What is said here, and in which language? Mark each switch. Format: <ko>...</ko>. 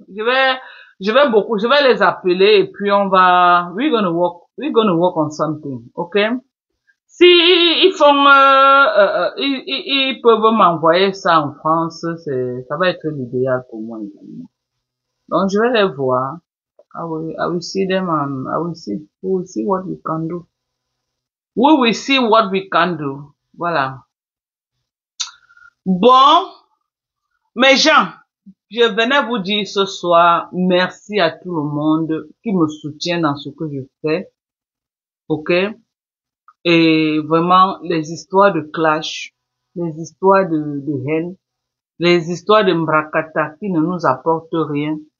<fr>Je vais les appeler et puis</fr> <en>we're gonna work on something, ok?</en> <fr>Si ils font, ils peuvent m'envoyer ça en France, ça va être l'idéal pour moi également. Donc, je vais les voir.</fr> <en>I will see them and we will see what we can do. We will see what we can do.</en> <fr>Voilà. Bon, mes gens, je venais vous dire ce soir, merci à tout le monde qui me soutient dans ce que je fais. Ok? Et vraiment, les histoires de clash, les histoires de haine, les histoires de mbrakata qui ne nous apportent rien.</fr>